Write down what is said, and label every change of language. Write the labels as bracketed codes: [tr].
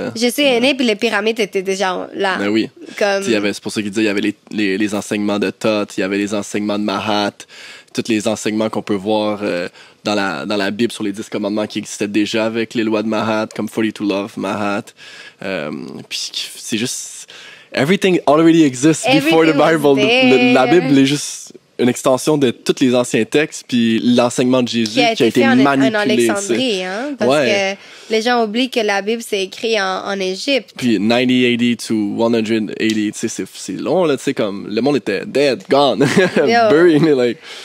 [fr] je suis aînée puis les pyramides étaient déjà là. Ben oui. Comme... C'est pour ça qu'il disait il y avait les enseignements de Thoth, il y avait les enseignements de Mahat, tous les enseignements qu'on peut voir dans la Bible sur les 10 commandements qui existaient déjà avec les lois de Mahat, comme 42 Love, Mahat. Puis c'est juste... [en] Everything already exists before the Bible. [fr] La Bible est juste une extension de tous les anciens textes, puis l'enseignement de Jésus qui a été manipulé. En Alexandrie, hein? Parce que les gens oublient que la Bible, c'est écrit en Égypte. Puis [en] 90 AD to 180, [fr] tu sais, c'est long, là, tu sais, comme, le monde était [en] dead, gone, buried, like...